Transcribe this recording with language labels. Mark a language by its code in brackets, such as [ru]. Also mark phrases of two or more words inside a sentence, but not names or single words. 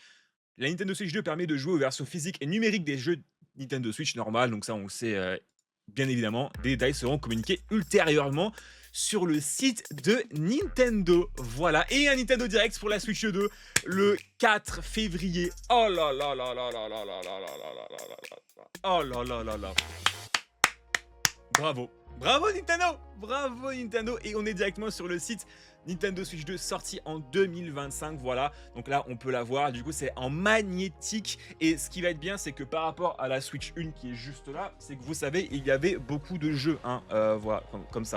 [fr] La Nintendo Switch 2 permet de jouer aux versions physiques et numériques des jeux Nintendo Switch normal. Donc ça, on le sait bien évidemment. Des détails seront communiqués ultérieurement sur le site de Nintendo. Voilà. Et un Nintendo Direct pour la Switch 2 le 4 février. Oh là là là là là là là là là là là là là. Oh là là là là. Bravo. Bravo Nintendo. Bravo Nintendo. Et on est directement sur le site Nintendo Switch 2 sorti en 2025, voilà. Donc là, on peut la voir. Du coup, c'est en magnétique. Et ce qui va être bien, c'est que par rapport à la Switch 1 qui est juste là, c'est que vous savez, il y avait beaucoup de jeux, hein, voilà, comme ça.